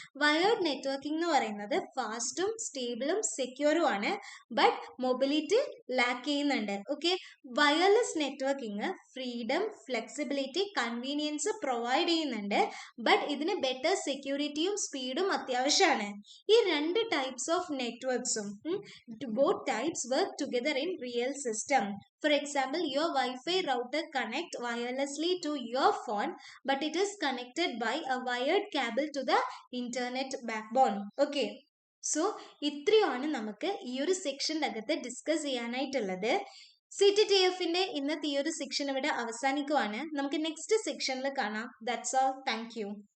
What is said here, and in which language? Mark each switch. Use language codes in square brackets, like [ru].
[ml] Wired networking എന്ന് പറയുന്നത് ഫാസ്റ്റും സ്റ്റേബിളും സെക്യൂറും ആണ്. ബട്ട് മൊബിലിറ്റി ലാക്ക് ചെയ്യുന്നുണ്ട്. Okay, wireless networking freedom, flexibility, convenience provide ചെയ്യുന്നുണ്ട്. ബട്ട് ഇതിന് ബെറ്റർ സെക്യൂരിറ്റിയും സ്പീഡും അത്യാവശ്യമാണ്. ഈ രണ്ട് types of നെറ്റ്വർക്സും [en] both types work together in real system. For example, your Wi-Fi router connect wirelessly to your phone, but it is connected by a wired cable to the internet backbone. [ml] Okay, so ഇത്രയാണ് നമുക്ക് ഈ ഒരു സെക്ഷൻ്റെ അകത്ത് discuss ചെയ്യാനായിട്ടുള്ളത്. CTTFന്റെ ഇന്നത്തെ ഈ ഒരു section ഇവിടെ അവസാനിക്കുവാണ്. നമുക്ക് നെക്സ്റ്റ് സെക്ഷനിൽ കാണാം. [en] That's all. Thank you.